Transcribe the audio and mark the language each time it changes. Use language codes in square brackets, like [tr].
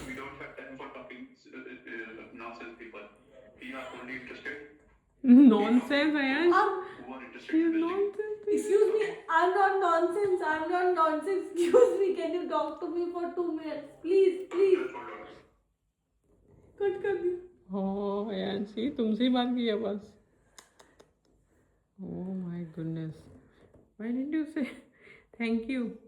[en] We don't have time for talking nonsense people. We are only interested Nonsense, Ayash. who are interested in building. Nonsense. Excuse me. I'm not nonsense. Excuse me. Can you talk to me for 2 minutes? Please. Just hold on. [hi] Cut कर दिया. [en] Oh, Ayash, see, [hi] तुमसे ही बात की है बस. [en] Oh my goodness. Why didn't you say thank you?